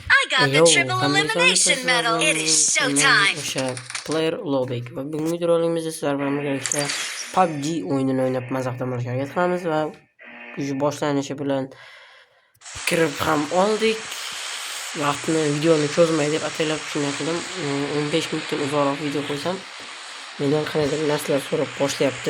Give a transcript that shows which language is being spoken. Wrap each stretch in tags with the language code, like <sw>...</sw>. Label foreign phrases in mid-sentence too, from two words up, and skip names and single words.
<en>got the Yo, triple elimination medal. It is showtime.</en> <uz>O'sha player Ulug'bek va bugungi videorolikimizda sizlar bilan birgalikda PUBG o'yinini o'ynab mazaxdan bo'lishga harakat qilamiz va boshlanishi bilan kirib ham oldik. Vaqtni videoni cho'zmay deb ataylab shunday qildim. 15 minutdan uzoqroq video qo'ysam mendan qanaqadir narsalar so'rab boshlayapti.</uz>